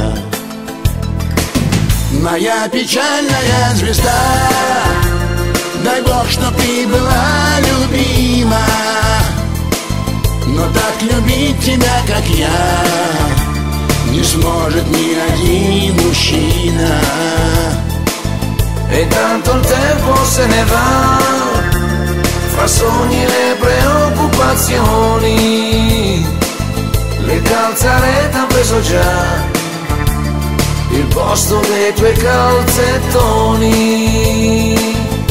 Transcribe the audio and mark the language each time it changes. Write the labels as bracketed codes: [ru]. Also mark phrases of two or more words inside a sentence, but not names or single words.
[ru] Моя печальная звезда, дай Бог, чтоб ты была любима, но так любить тебя, как я, не сможет ни один mужчина. [it] E tanto il tempo se ne va, fra sogni e le preoccupazioni. Le calzarete han preso già il posto dei tuoi calzettoni.